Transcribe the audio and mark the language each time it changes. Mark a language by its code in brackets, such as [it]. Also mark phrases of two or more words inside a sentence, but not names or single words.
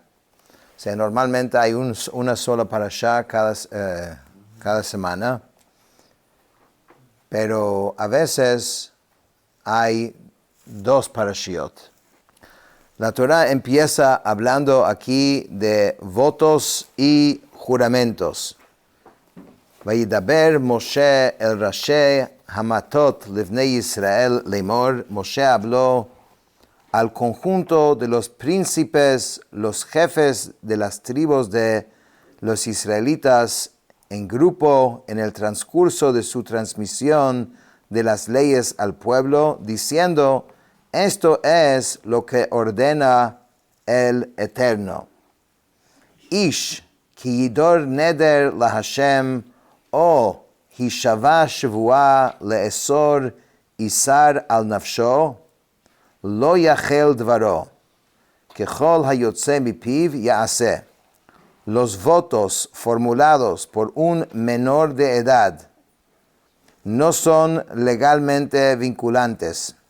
[es] O sea, normalmente hay una sola parashá cada semana, pero a veces hay 2 parashiot. La Torah empieza hablando aquí de votos y juramentos. [he] וידבר משה אל ראשי המטות לבני ישראל לאמר. [es] Moshe habló al conjunto de los príncipes, los jefes de las tribus de los israelitas en grupo en el transcurso de su transmisión de las leyes al pueblo, diciendo: esto es lo que ordena el Eterno. [he] איש כי ידור נדר לה' או השבע שבועה לאסר אסר על נפשו לא יחל דברו ככל היצא מפיו יעשה. [es] Los votos formulados por un menor de edad no son legalmente vinculantes.